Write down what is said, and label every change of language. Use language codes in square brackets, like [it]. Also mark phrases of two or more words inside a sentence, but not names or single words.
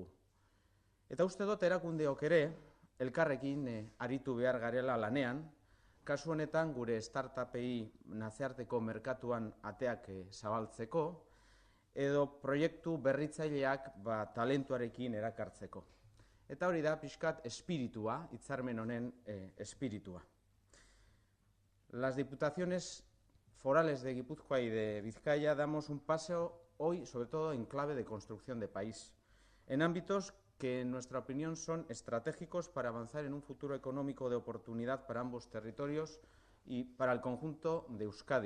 [eu] Eta uste dut erakundeok ere, elkarrekin aritu behar garela lanean, kasu honetan gure startupei nazioarteko merkatuan ateak zabaltzeko, edo proiektu berritzaileak talentuarekin erakartzeko. Eta hori da pixkat espiritua, hitzarmen honen espiritua. [es] Las diputaciones forales de Guipúzcoa y de Vizcaya damos un paso hoy, sobre todo en clave de construcción de país, en ámbitos que en nuestra opinión son estratégicos para avanzar en un futuro económico de oportunidad para ambos territorios y para el conjunto de Euskadi.